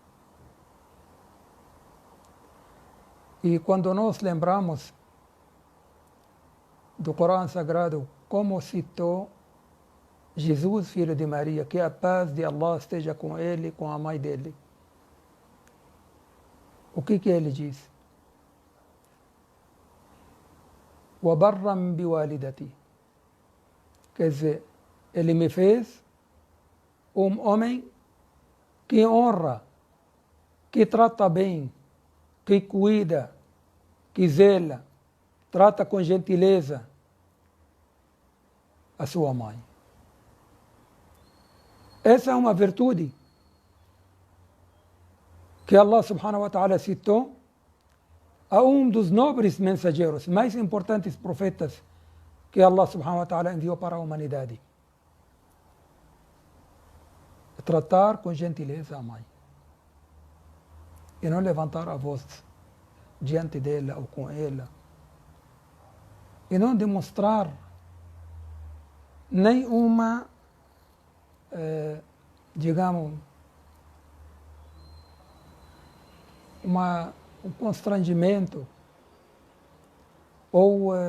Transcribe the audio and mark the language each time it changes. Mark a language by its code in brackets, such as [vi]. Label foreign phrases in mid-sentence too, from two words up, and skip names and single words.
[pt] E quando nós lembramos do Corão Sagrado, como citou Jesus, filho de Maria, que a paz de Allah esteja com ele e com a mãe dele. O que ele diz? [ar] وَبَرًّا بِوَالِدَتِي. [pt] Quer dizer, ele me fez um homem que honra, que trata bem, que cuida, que zela, trata com gentileza a sua mãe. Essa é uma virtude que Allah [ar] سبحانه وتعالى [pt] citou a um dos nobres mensageiros, mais importantes profetas que Allah [ar] سبحانه وتعالى [pt] enviou para a humanidade. Tratar com gentileza a mãe. E não levantar a voz diante dela ou com ela. E não demonstrar nenhuma, digamos, um constrangimento ou